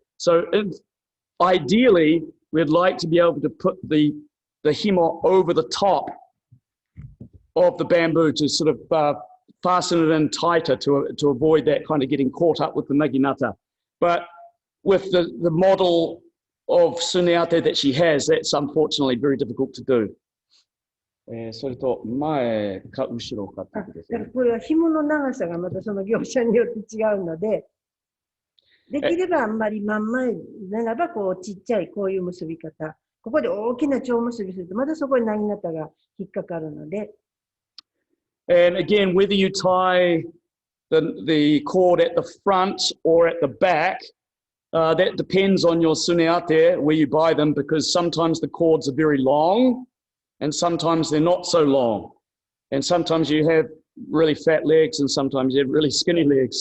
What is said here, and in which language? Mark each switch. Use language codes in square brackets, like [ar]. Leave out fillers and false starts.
[en] So ideally, we'd like to be able to put the himo over the top of the bamboo to sort of fasten it in tighter to avoid that kind of getting caught up with the naginata. But with the model of suneate that she has, that's unfortunately very difficult to do. [ja] それと前か後ろかってことですね。これは紐の長さがまたその業者によって違うので、できればあんまり真ん前ならばこうちっちゃいこういう結び方、ここで大きな蝶結びすると、またそこにナギナタが引っかかるので、 [en] And again, whether you tie the cord at the front or at the back, that depends on your suneate, where you buy them, because sometimes the cords are very long and sometimes they're not so long. And sometimes you have really fat legs and sometimes you have really skinny legs.